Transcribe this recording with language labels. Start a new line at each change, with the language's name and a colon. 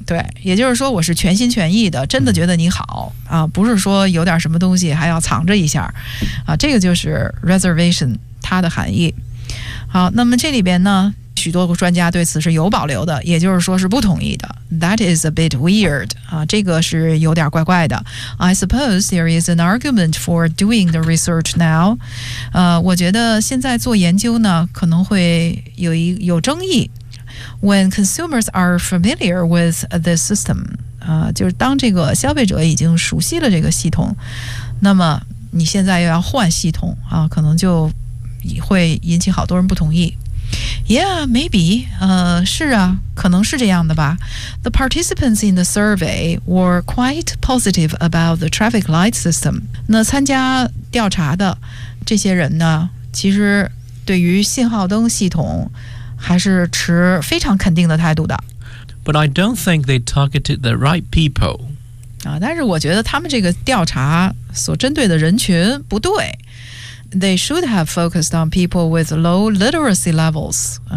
Chinese: 对，也就是说我是全心全意的，真的觉得你好、不是说有点什么东西还要藏着一下，这个就是 reservation 它的含义。好，那么这里边呢，许多专家对此是有保留的，也就是说是不同意的。
English: That is a bit weird.
Chinese: 这个是有点怪怪的。
English: I suppose there is an argument for doing the research now.
Chinese: 我觉得现在做研究呢，可能会有争议。
English: When consumers are familiar with the system,
Chinese: 就是当这个消费者已经熟悉了这个系统，那么你现在又要换系统啊，可能就会引起好多人不同意。
English: Yeah, maybe.
Chinese: 是啊，可能是这样的吧。
English: The participants in the survey were quite positive about the traffic light system.
Chinese: 那参加调查的这些人呢，其实对于信号灯系统还是持非常肯定的态度的。
English: But I don't think they targeted the right people.
Chinese: 但是我觉得他们这个调查所针对的人群不对。
English: They should have focused on people with low literacy levels.